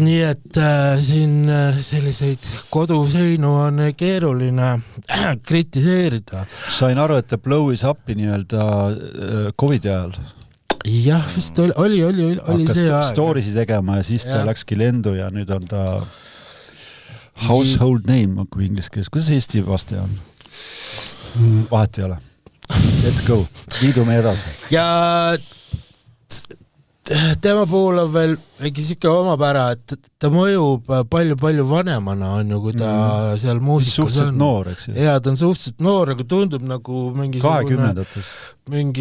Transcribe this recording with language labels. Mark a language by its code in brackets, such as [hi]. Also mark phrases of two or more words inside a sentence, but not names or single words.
[et] Nii et siin selliseid koduseinu on keeruline kritiseerida. Sain aru, et ta blowis appi nii-öelda COVID ajal. Jah, vist oli hakkas see aeg. Storiesi tegema ja siis ta läkski lendu ja nüüd on ta [en] household name, [et] kui inglise keeles. Kuidas Eesti vaste on? Vahet ei ole. [en] Let's go. [et] Liidume edasi. Ja tema puhul on veel mingi siuke omapära, et ta mõjub palju vanemana, on ju, kui ta seal muusikas on. Suhteliselt noor, eks ju? Ja ta on suhteliselt noor, aga tundub nagu mingi